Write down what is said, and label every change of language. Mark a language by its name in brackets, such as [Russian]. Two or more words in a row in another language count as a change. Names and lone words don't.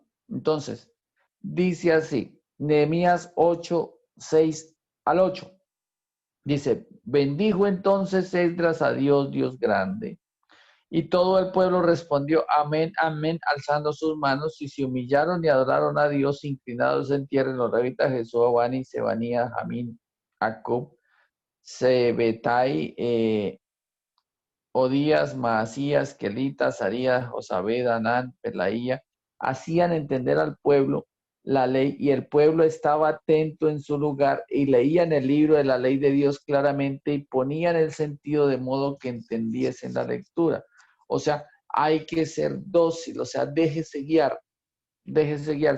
[Spanish] Entonces, dice así, Nehemías 8:6-8. Dice, bendijo entonces Esdras a Dios, Dios grande. Y todo el pueblo respondió, amén, amén, alzando sus manos, y se humillaron y adoraron a Dios, inclinados en tierra, en los levitas, Jesús, Bani, Sebanía, Jamín, Jacob, Sebetai, Odías, Maasías, Kelita, Sarías, Josabed, Anán, Pelaía, hacían entender al pueblo la ley, y el pueblo estaba atento en su lugar y leían el libro de la ley de Dios claramente y ponían el sentido de modo que entendiesen la lectura. O sea, hay que ser dócil, o sea, déjese guiar, déjese guiar.